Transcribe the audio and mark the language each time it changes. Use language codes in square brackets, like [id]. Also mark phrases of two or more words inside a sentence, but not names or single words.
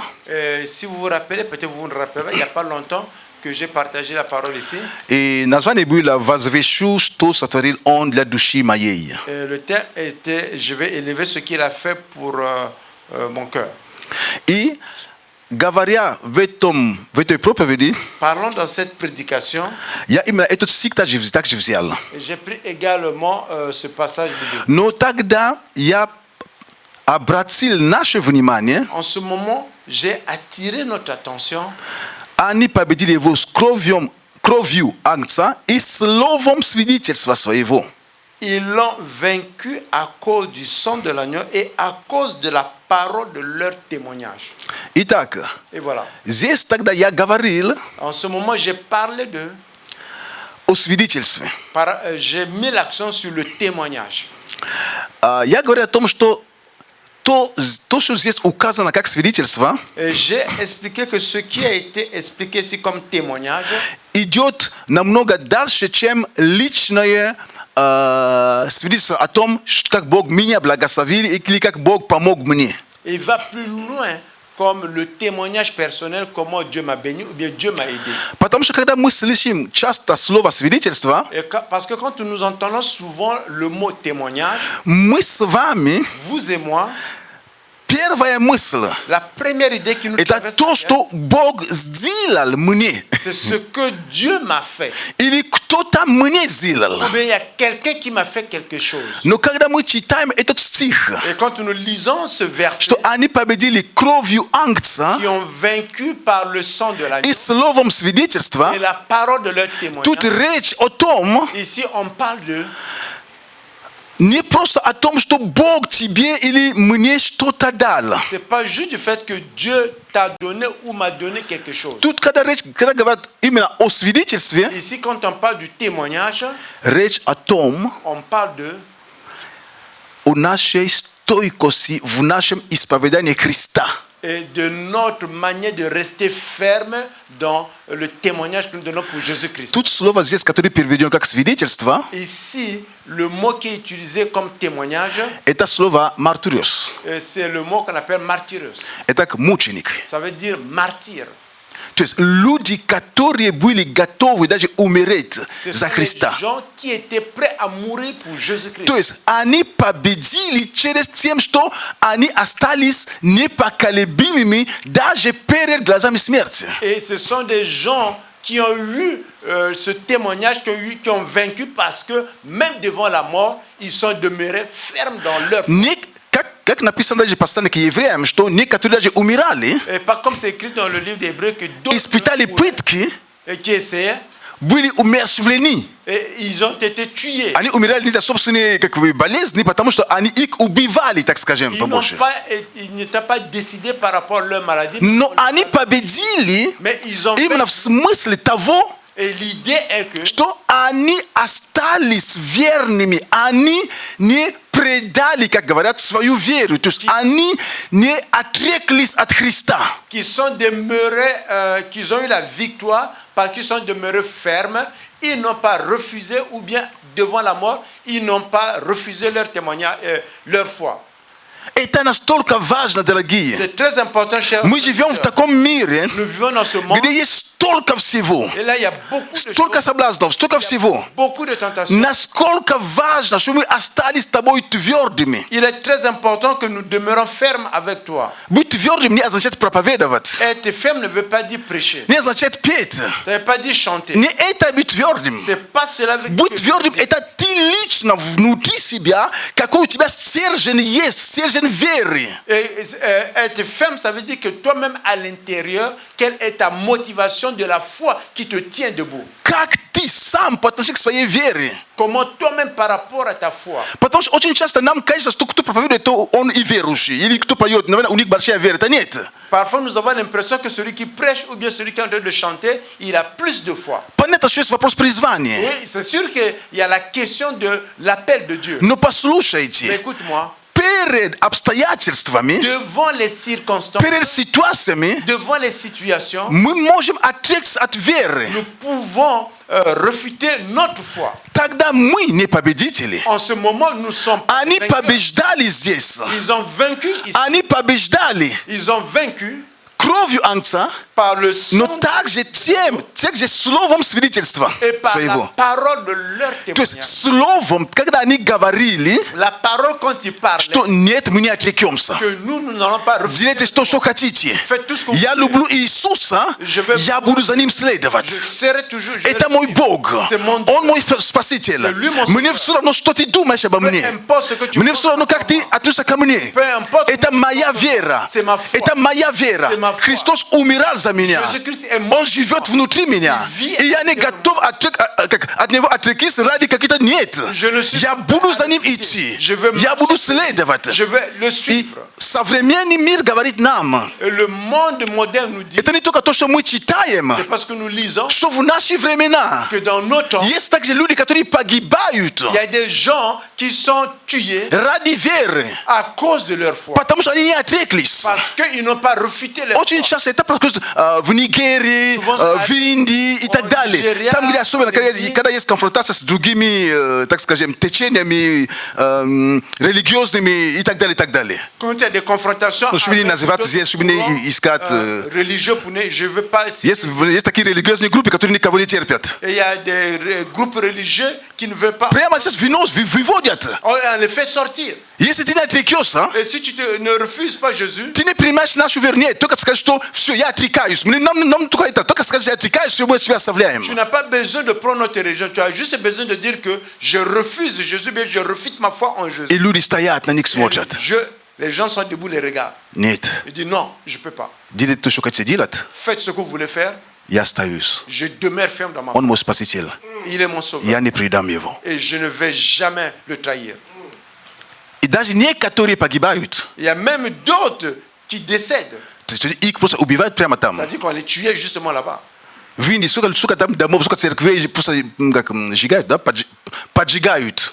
[fr] Si vous vous rappelez, peut-être vous vous rappelez, il n'y a pas longtemps que j'ai partagé la parole ici. [ru] и название было «Возвещу, что сотворил он для души моей». [fr] Le thème était « Je vais élever ce qu'il a fait pour mon cœur ». [ru] И говоря в этой проповеди, [fr] Parlons dans cette prédication. [ru] я именно этот стих также взял. [fr] J'ai pris également ce passage biblique. [ru] Но тогда я обратил наше внимание, [fr] En ce moment, j'ai attiré notre attention. [ru] они победили его с кровью Агнца и словом свидетельства своего. [fr] Ils l'ont vaincu à cause du sang de l'agneau et à cause de la parole de leur témoignage. [ru] Итак, [fr] Et voilà. [ru] здесь тогда я говорил [fr] En ce moment, j'ai parlé de... [ru] о свидетельстве. [fr] J'ai mis l'accent sur le témoignage. [ru] Я говорю о том, что то, что здесь указано как свидетельство, [fr] Et j'ai expliqué que ce qui a été expliqué ici comme témoignage [ru] идет намного дальше, чем личное свидетельство о том, как Бог меня благословил или как Бог помог мне. [fr] il va plus loin comme le témoignage personnel, comment Dieu m'a béni ou bien Dieu m'a aidé. [ru] Потому что когда мы слышим часто слово свидетельство, [fr] Parce que quand nous entendons souvent le mot témoignage, [ru] мы с вами, [fr] vous et moi, [ru] первая мысль, [fr] la première idée qui nous [ru] это [fr] traverse [ru] то, [fr] la tête, [ru] что Бог сделал мне. [fr] c'est ce que Dieu m'a fait. [ru] Или кто-то мне сделал. [fr] Ou bien il y a quelqu'un qui m'a fait quelque chose. [ru] Но когда мы читаем этот стих, [fr] Et quand nous lisons ce verset, [ru] что они победили кровью Агнца [fr] qui ont vaincu par le sang de l'agneau [ru] и словом свидетельства, [fr] et la parole de leur [ru] тут [fr] témoignage, [ru] речь о том, [fr] ici on parle de... [ru] не просто о том, что Бог тебе или мне что-то дал. [fr] C'est pas juste du fait que Dieu t'a donné ou m'a donné quelque chose. [ru] Тут, когда говорят именно о свидетельстве, [fr] Ici, quand on parle du témoignage, [ru] речь о том, [fr] on parle de... [ru] о нашей стойкости в нашем исповедании Христа. [fr] Et de notre manière de rester ferme dans le témoignage que nous donnons pour Jésus-Christ. [ru] Тут слово здесь, которое переведено как свидетельство, [fr] Ici, le mot qui est utilisé comme témoignage, [ru] это слово «мартириос». [fr] c'est le mot qu'on appelle martyros. [ru] Это как мученик. [fr] Ça veut dire martyr. [ru] То есть люди, которые были готовы даже умереть [fr] Ce [ru] за [fr] sont [ru] Христа. [fr] des gens qui étaient prêts à mourir pour Jésus-Christ. [ru] То есть они победили через тем, что они остались непоколебимыми даже перед глазами смерти. [fr] Et ce sont des gens qui ont eu ce témoignage, qui ont vaincu parce que même devant la mort, ils sont demeurés fermes dans leur foi. [ru] Как написано даже послание к евреям, что некоторые даже умирали, [fr] Et pas comme c'est écrit dans le livre d'Hébreux que d'autres [ru] испытали пытки, [fr] qui essayaient [ru] были умерщвлены. [fr] et ils ont été tués. [ru] Они умирали не за собственные болезни, потому что они их убивали, так скажем, побольше. [fr] Ils n'étaient pas décidés par rapport à leur maladie. [ru] Но они победили [fr] Mais ils ont [ru] именно в смысле того, [fr] Et l'idée est que [ru] что они остались верными, они не предали, как говорят, свою веру. То есть они не отреклись от Христа. [fr] qu'ils sont demeurés, qu'ils ont eu la victoire parce qu'ils sont demeurés fermes. Ils n'ont pas refusé ou bien devant la mort, ils n'ont pas refusé leur témoignage, leur foi. [ru] Это настолько важно, дорогие. [fr] C'est très important, chers [ru] Мы живем в таком мире, [fr] Nous vivons dans ce monde [ru] где есть столько всего, [fr] et là il y a beaucoup de [ru] столько [fr] choses, [ru] соблазнов, столько всего. [fr] beaucoup de tentations. [ru] Насколько важно, чтобы мы остались с тобой твердыми. [fr] Il est très important que nous demeurons fermes avec toi. [ru] Быть твердым не означает проповедовать, [fr] Être ferme ne veut pas dire prêcher. [ru] не означает петь. [fr] Ça ne veut pas dire chanter. [ru] Не это быть твердым. [fr] C'est pas cela avec [ru] Быть твердым – это ты лично внутри себя, какой у тебя стержень есть, стержень веры. [fr] Être ferme, ça veut dire que toi-même à l'intérieur, quelle est ta motivation fonction de la foi qui te tient debout. [ru] Как ты сам по отношению к своей вере. [fr] Comment toi-même par rapport à ta foi. [ru] Потому что очень часто нам кажется, что кто проповедует, то он и верующий. Или кто поет, наверное, у них большая вера. Это нет. [fr] Parfois, nous avons l'impression que celui qui prêche ou bien celui qui est en train de chanter, il a plus de foi. [ru] Понятно, что есть вопрос призвания. [fr] Oui, c'est sûr qu'il y a la question de l'appel de Dieu. [ru] Но [fr] Mais [ru] послушайте, [fr] écoute-moi, [ru] перед обстоятельствами, [fr] devant les circonstances, [ru] перед ситуациями, [fr] devant les situations, [ru] мы можем отречься от веры. [fr] nous pouvons refuter notre foi. [ru] Тогда мы не победители. [fr] En ce moment, nous sommes [ru] Они [fr] vainqueurs. [ru] побеждали здесь. [fr] Ils ont vaincu ici. [ru] Они побеждали [fr] Ils ont vaincu [ru] кровью Агнца, [fr] par le sang [ru] но также тем же словом свидетельства [fr] et par [ru] своего. [fr] la parole de leur [ru] То есть [fr] témoignage. [ru] словом, когда они говорили, [fr] La parole quand ils parlaient, [ru] что нет, мы не отрекемся. [fr] que nous n'allons pas refuser. [ru] Делайте что хотите. [fr] Faites tout ce que vous [ru] Я [fr] voulez. [ru] люблю Иисуса, я буду за Ним следовать. [fr] Je serai toujours. je [ru] Это [fr] le [ru] мой [fr] suis. [ru] Бог. [fr] C'est mon Dieu. [ru] Он мой Спаситель. [fr] C'est lui mon [ru] Мне [fr] Sauveur. [ru] все равно, что ты думаешь обо [fr] Peu [ru] мне. [fr] importe ce que tu [ru] Мне [fr] penses [ru] все равно, как ты относишься ко мне. [fr] Peu importe [ru] Это моя вера. [fr] C'est ma foi. [ru] Это моя вера. [fr] C'est ma foi. [ru] Христос умирал за меня. [fr] Jésus-Christ est mort. [ru] Он живет внутри меня. [fr] Il vit [ru] И я не готов от него отрекись ради каких-то нет. [fr] Je ne suis [ru] Я [fr] pas [ru] буду за ним [fr] arrêté. [ru] идти. [fr] Je veux [ru] Я [fr] marcher. [ru] буду следовать. [fr] Je vais le [ru] И [fr] suivre. [ru] современный мир говорит нам, [fr] Et le monde moderne nous dit, [ru] это не только то, что мы читаем, [fr] c'est parce que nous lisons [ru] что в наши времена [fr] que dans nos temps, [ru] есть также люди, которые погибают [fr] il y a des gens qui sont tués [ru] ради веры, [fr] à cause de leur foi. [ru] потому что они не отреклись. [fr] Parce qu'ils n'ont pas refuté leur [ru] Очень [fr] foi. [ru] часто это просто в Нигерии, в Индии и так далее. Нигерия, Там, где особенно, когда есть конфронтация с другими, так скажем, течениями религиозными и так далее, и так далее. [fr] Quand il y a des confrontations [ru] Чтобы не [fr] avec [ru] называть [fr] d'autres [ru] здесь, чтобы не [fr] courants, [ru] искать... [fr] religieux, je ne veux pas citer. [ru] Есть такие религиозные группы, которые никого не терпят. [fr] Et il y a des groupes religieux qui ne veulent pas. [ru] Прямо сейчас выводят. [fr] On les fait sortir. [ru] Если ты не отрекешься, [fr] Et si tu ne refuses pas Jésus, [ru] ты не принимаешь нашу веру. Нет, только скажи, что все, я отрекаюсь. Нам только это, только скажи, я отрекаюсь, все, мы тебя оставляем. [fr] tu n'as pas besoin de prendre notre religion. Tu as juste besoin de dire que je refuse Jésus, mais je refuse ma foi en Jésus. [ru] И люди стоят, на них смотрят. [fr] Les gens sont debout, les regardent. [ru] Нет. [fr] Ils disent non, je ne peux pas. [ru] Делайте то, что хотите делать. [fr] Faites ce que vous voulez faire. [ru] Я остаюсь. [fr] Je demeure ferme dans ma [ru] Он [fr] foi. [ru] мой спаситель. [fr] Il est mon sauveur. [ru] Я не предам его. [fr] Et je ne vais jamais le trahir. [ru] И даже некоторые погибают. [fr] Il y a même d'autres qui décèdent. [ru] То есть их просто убивают прямо там. [fr] C'est-à-dire qu'on les tuait justement là-bas. [ru] В Индии сколько там домов, сколько церквей просто как сжигают, да? Поджигают.